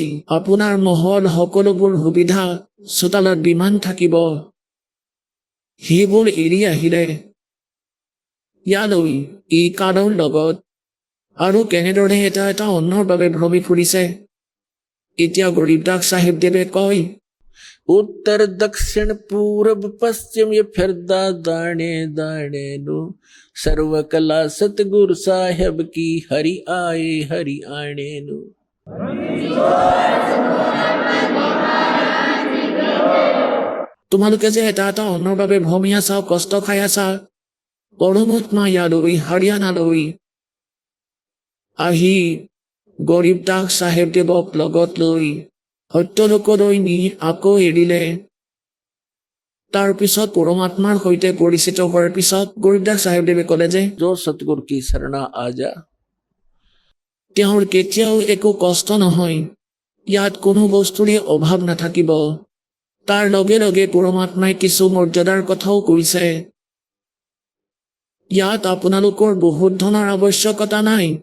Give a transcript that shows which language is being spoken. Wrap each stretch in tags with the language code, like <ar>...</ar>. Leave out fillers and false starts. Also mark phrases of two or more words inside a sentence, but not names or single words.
<as>আপোনাৰ মহল, সকলোবোৰ সুবিধা, চোতালত বিমান থাকিব। সেইবোৰ এৰি আহিলে ইয়ালৈ এই কালৰ লগত, আৰু কেনেদৰে এটা অন্যৰ বাবে ভ্ৰমি ফুৰিছে। এতিয়া গৰীবদাস চাহেবদেৱে কয়,</as> <hi>उत्तर दक्षिण पूरब पश्चिम ये फिरदा दाने दाने नु, सर्व कला सतगुरु साहेब की हरि आने नु।</hi> <as>তোমালোকে যে এটা অন্যৰ বাবে ভ্ৰমি আছা, কষ্ট খাই আছা, পৰমাত্মা ইয়ালৈ হাৰিয়ানালৈ আহি গৰীবদাস চাহেবদেৱক লগত লৈ সত্যলোকলৈ নি আকৌ এৰিলে। তাৰ পিছত পৰমাত্মাৰ সৈতে পৰিচিত হোৱাৰ পিছত গৰীবদাস চাহেবদেৱে ক'লে যে</as> <hi>जो सतगुरु की शरणा आ जा,</hi> <as>তেওঁৰ কেতিয়াও একো কষ্ট নহয়, ইয়াত কোনো বস্তুৰে অভাৱ নাথাকিব। তাৰ লগে লগে পৰমাত্মাই কিছু মৰ্যাদাৰ কথাও কৈছে। ইয়াত আপোনালোকৰ বহুত ধনৰ আৱশ্যকতা নাই।</as>